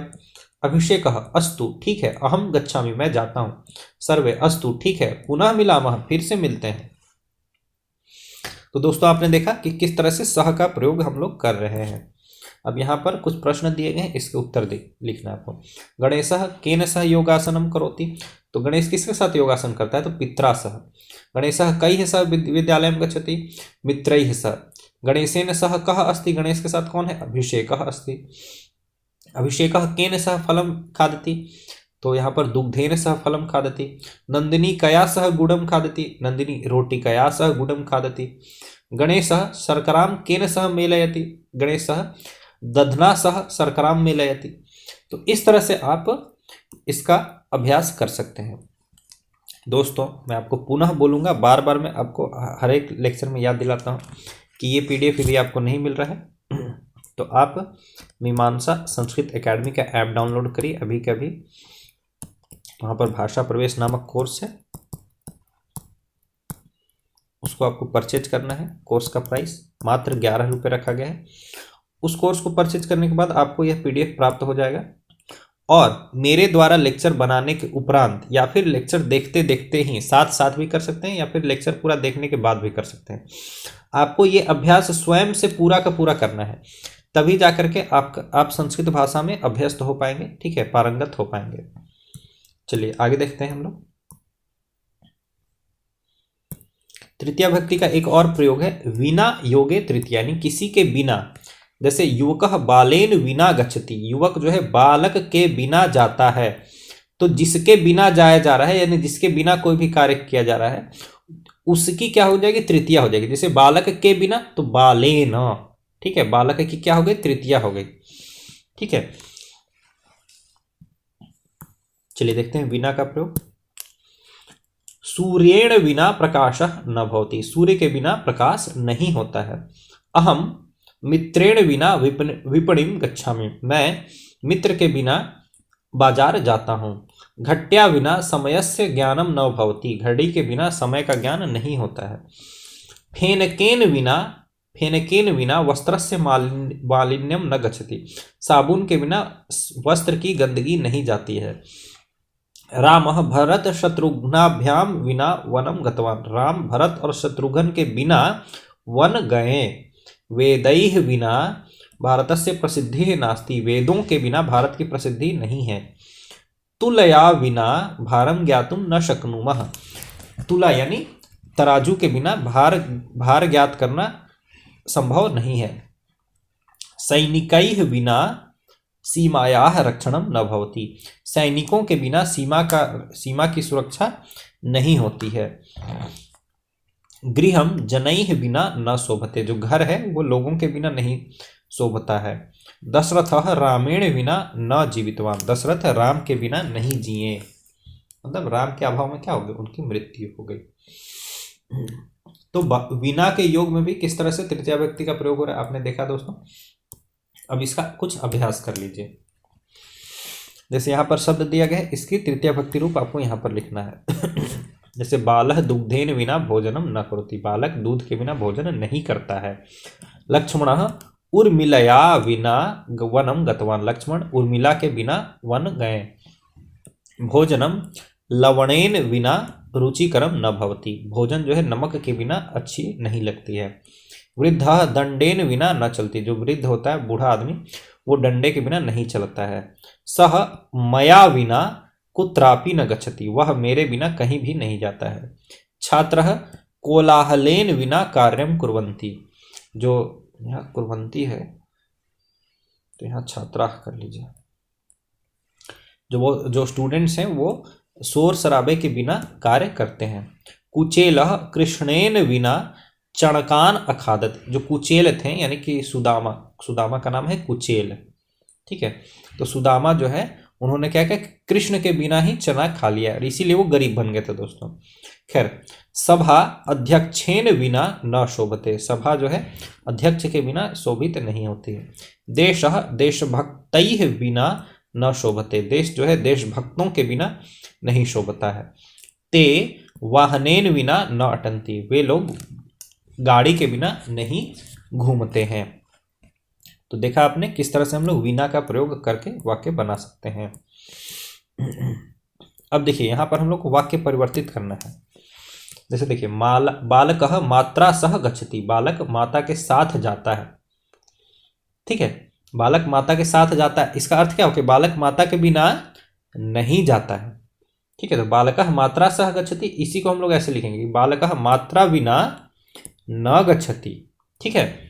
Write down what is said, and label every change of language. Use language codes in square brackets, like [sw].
[sa] अभिषेक अस्तु, [hi] ठीक है। [sa] अहम गच्छामि, [hi] मैं जाता हूँ। [sa] सर्वे अस्तु, [hi] ठीक है। [sa] पुनः मिलामः, [hi] फिर से मिलते हैं। तो दोस्तों आपने देखा कि किस तरह से सह का प्रयोग हम लोग कर रहे हैं। अब यहाँ पर कुछ प्रश्न दिए गए हैं, इसके उत्तर लिखना है आपको। [sa] गणेशः केन सह योगासनम करोति। [hi] तो गणेश किसके साथ योगासन करता है। तो [sa] पित्रा सह। गणेशः कैः सह विद्यालयं गच्छति। मित्रैः सह। गणेशेन सह कः अस्ति। [hi] गणेश के साथ कौन है। [sa] अभिषेकः अस्ति। अभिषेकः केन सह फलं खादति। [hi] तो यहाँ पर [sa] दुग्धेन सह फलं खादति। नंदिनी कया सह गुडं खादति। नंदिनी रोटिकया सह गुडं खादति। गणेशः शर्करां केन सह मेलयति। गणेशः दधना सह शर्करां मेलयति। [hi] तो इस तरह से आप इसका अभ्यास कर सकते हैं। दोस्तों मैं आपको पुनः बोलूँगा, बार बार मैं आपको हर एक लेक्चर में याद दिलाता हूँ कि ये PDF यदि आपको नहीं मिल रहा है तो आप मीमांसा संस्कृत एकेडमी का ऐप डाउनलोड करिए अभी के अभी। वहाँ पर भाषा प्रवेश नामक कोर्स है, उसको आपको परचेज करना है। कोर्स का प्राइस मात्र 11 रुपये रखा गया है। उस कोर्स को परचेज करने के बाद आपको यह PDF प्राप्त हो जाएगा और मेरे द्वारा लेक्चर बनाने के उपरांत या फिर लेक्चर देखते देखते ही साथ भी कर सकते हैं या फिर लेक्चर पूरा देखने के बाद भी कर सकते हैं। आपको ये अभ्यास स्वयं से पूरा का पूरा करना है, तभी जाकर के आप संस्कृत भाषा में अभ्यस्त हो पाएंगे। ठीक है, पारंगत हो पाएंगे। चलिए आगे देखते हैं हम लोग। तृतीया भक्ति का एक और प्रयोग है विना योगे तृतीया, यानी किसी के बिना। [sa] जैसे युवकः बालेन विना गच्छति। [hi] युवक जो है बालक के बिना जाता है। तो जिसके बिना जाया जा रहा है यानी जिसके बिना कोई भी कार्य किया जा रहा है उसकी क्या हो जाएगी, तृतीया हो जाएगी। जैसे बालक के बिना तो बालेन, ठीक है, बालक की क्या हो गई, तृतीया हो गई। ठीक है, चलिए देखते हैं विना का प्रयोग। [sa] सूर्येण विना प्रकाशः न भवति। [hi] सूर्य के बिना प्रकाश नहीं होता है। [sa] अहम मित्रेण विना विपणिम गच्छामि। [hi] मैं मित्र के बिना बाजार जाता हूँ। [sa] घट्या विना समयस्य ज्ञानम न भवति। [hi] घड़ी के बिना समय का ज्ञान नहीं होता है। [sa] फेनकेन विना वस्त्रस्य मालिन्यम न गच्छति। [hi] साबुन के बिना वस्त्र की गंदगी नहीं जाती है। [sa] रामः भरत शत्रुघ्नाभ्याम विना वनम गतवान। [hi] राम भरत और शत्रुघ्न के बिना वन गए। [sa] वेदैः विना भारतस्य प्रसिद्धिः नास्ति। [hi] वेदों के बिना भारत की प्रसिद्धि नहीं है। [sa] तुलया विना भारम ज्ञातुम न शक्नुमः। [hi] तुला यानी तराजू के बिना भार भार ज्ञात करना संभव नहीं है। [sa] सैनिकैः विना सीमायाः रक्षणं न भवति। [hi] सैनिकों के बिना सीमा की सुरक्षा नहीं होती है। [sa] गृहम जनैः बिना न शोभते। [hi] जो घर है वो लोगों के बिना नहीं शोभता है। [sa] दशरथः रामेण बिना न जीवितवान। [hi] दशरथ राम के बिना नहीं जिए, मतलब राम के अभाव में क्या हो गया, उनकी मृत्यु हो गई। तो बिना के योग में भी किस तरह से तृतीया व्यक्ति का प्रयोग हो रहा है आपने देखा दोस्तों। अब इसका कुछ अभ्यास कर लीजिए। जैसे यहाँ पर शब्द दिया गया है, इसकी तृतीया भक्ति रूप आपको यहाँ पर लिखना है। जैसे [sa] बालः दुग्धेन बिना भोजनम न करोति। [hi] बालक दूध के बिना भोजन नहीं करता है। [sa] लक्ष्मणः उर्मिलया विना वनम गतवान। [hi] लक्ष्मण उर्मिला के बिना वन गए। [sa] भोजनम लवणेन बिना रुचिकरम न भवति। [hi] भोजन जो है नमक के बिना अच्छी नहीं लगती है। [sa] वृद्धः दंडेन बिना न चलती। [hi] जो वृद्ध होता है, बूढ़ा आदमी, वो डंडे के बिना नहीं चलता है। [sa] सह मया बिना कुत्रापि न गच्छति। [hi] वह मेरे बिना कहीं भी नहीं जाता है। [sa] छात्रः कोलाहलेन बिना कार्यम कुर्वन्ति। [hi] जो यहाँ कुर्वन्ति है तो यहाँ छात्रा कर लीजिए। जो स्टूडेंट्स हैं वो शोर शराबे के बिना कार्य करते हैं। [sa] कुचेलः कृष्णेन बिना चणकान अखादत। [hi] जो कुचेल थे यानी कि सुदामा का नाम है कुचेल, ठीक है। तो सुदामा जो है उन्होंने क्या किया, कृष्ण के बिना ही चना खा लिया और इसीलिए वो गरीब बन गए थे दोस्तों। [sa] खैर, सभा अध्यक्षेन बिना न शोभते। [hi] सभा जो है अध्यक्ष के बिना शोभित नहीं होती है। [sa] देशः देशभक्तैः बिना न शोभते। [hi] देश जो है देशभक्तों के बिना नहीं शोभता है। [sa] ते वाहनेन बिना न अटंती। [hi] वे लोग गाड़ी के बिना नहीं घूमते हैं। तो देखा आपने किस तरह से हम लोग विना का प्रयोग करके वाक्य बना सकते हैं। अब देखिए यहाँ पर हम लोग को वाक्य परिवर्तित करना है। जैसे देखिए [sa] बालकः मात्रा सह गच्छति। [hi] बालक माता के साथ जाता है, ठीक है। बालक माता के साथ जाता है, इसका अर्थ क्या हो कि बालक माता के बिना नहीं जाता है, ठीक है। तो [sa] बालकः मात्रा सह गच्छति, [hi] इसी को हम लोग ऐसे लिखेंगे, [sa] बालकः मात्रा बिना न गच्छति, [hi] ठीक है।